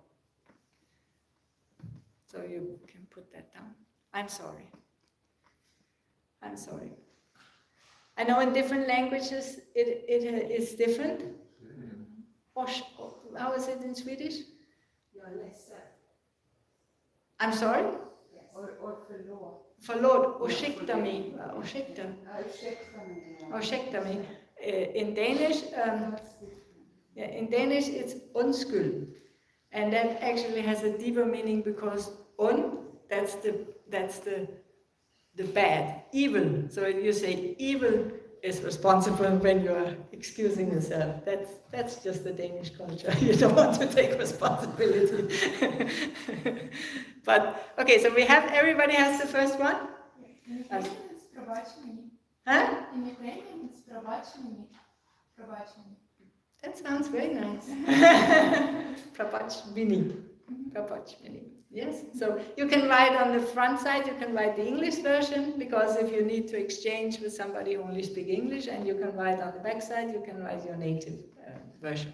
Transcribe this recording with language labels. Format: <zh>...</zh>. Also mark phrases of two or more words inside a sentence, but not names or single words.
<en>So you can put that down. I'm sorry. I'm sorry. I know in different languages it is different. How is it in Swedish? I'm sorry? Yes. Or förlåt.</en> <sv>Forlåt, ursäkta mig. Ursäkta mig.</sv> <en>In Danish it's undskyld. And that actually has a deeper meaning because that's the bad, evil. So you say evil is responsible when you're excusing yourself. That's just the Danish culture. You don't want to take responsibility. But okay, so everybody has the first one? In Ukrainian it's</en> <uk>пробач мені.</uk> <en>Huh? In Ukrainian it's</en> <uk>пробач мені. Пробач мені.</uk> <en>That sounds very nice.</en> <uk>пробач мені. пробач мені. Yes.</uk> <en>So you can write on the front side, you can write the English version, because if you need to exchange with somebody who only speaks English, and you can write on the back side, you can write your native version.</en>